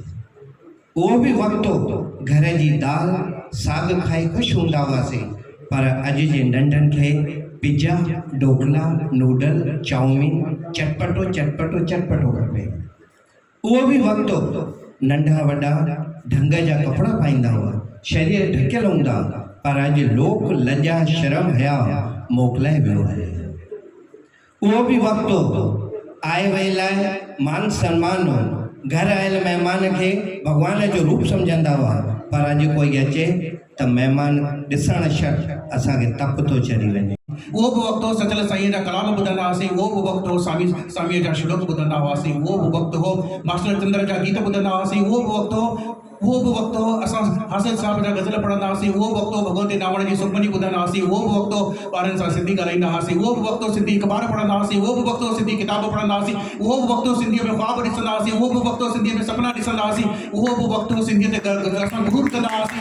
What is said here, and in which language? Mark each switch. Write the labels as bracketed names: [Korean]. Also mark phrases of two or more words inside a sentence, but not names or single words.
[Sindhi] उहो बि वक़्तु घर जी दाल साग खाई ख़ुशि हूंदा हुआसीं, पर अॼु जे नंढनि खे पिज़्ज़ा ढोकला नूडल चाउमीन चटपटो चटपटो चटपटो खपे। उहो बि वक़्तु नंढा वॾा ढंग जा कपिड़ा पाईंदा हुआ, शरीर ढकियल हूंदा, पर अॼु लोक लज्जा शर्म हया मोकिलाए वियो आहे। उहो बि वक़्तु आए वे लाइ मान सम्मान हो। घर आयल महिमान खे भॻवान जो रूप सम्झंदा हुआ, पर अॼु कोई अचे त महिमान ॾिसण शर्त असांखे तप थो चढ़ी वञे। वो बि वक़्तु हो सचल साईं जा कलाम ॿुधंदा हुआसीं, वो बि वक़्तु हो स्वामीअ जा श्लोक ॿुधंदा हुआसीं, वो बि वक़्तु हो मास्टर चंद्र जा गीत ॿुधंदा हुआसीं, वो बि वक़्तु हो असां हासिल साहिब जा गज़ल पढ़ंदा हुआसीं, वो बि वक़्तु हो भगवंती नावण जी सुखमनी ॿुधंदा हुआसीं, वो बि वक़्तु हो ॿारनि सां सिंधी ॻाल्हाईंदा हुआसीं, वो बि वक़्तु हो सिंधी अख़बार पढ़ंदा हुआसीं, वो बि वक़्तु हो सिंधी किताब पढ़ंदा हुआसीं, वो बि वक़्तु हो सिंधीअ में ख़्वाब ॾिसंदा हुआसीं, वो बि वक़्तु हो सिंधीअ में सपना ॾिसंदा हुआसीं, उहो बि वक़्तु हो सिंधीअ ते असां गुरूर कंदा हुआसीं।